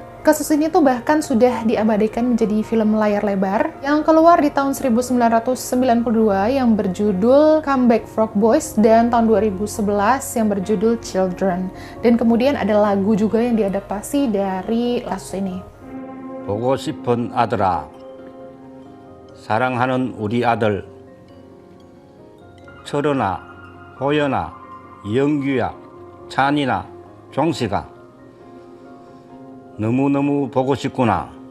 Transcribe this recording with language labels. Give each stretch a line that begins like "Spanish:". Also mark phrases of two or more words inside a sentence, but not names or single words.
Indonesian: Kasus ini tuh bahkan sudah diabadikan menjadi film layar lebar yang keluar di tahun 1992 yang berjudul Comeback Frog Boys dan tahun 2011 yang berjudul Children. Dan kemudian ada lagu juga yang diadaptasi dari kasus ini.
Korean: 보고 싶은 아들아, 사랑하는 우리 아들 철원아, 호연아, 영규야, 찬이나 종식아, 너무너무 보고 싶구나.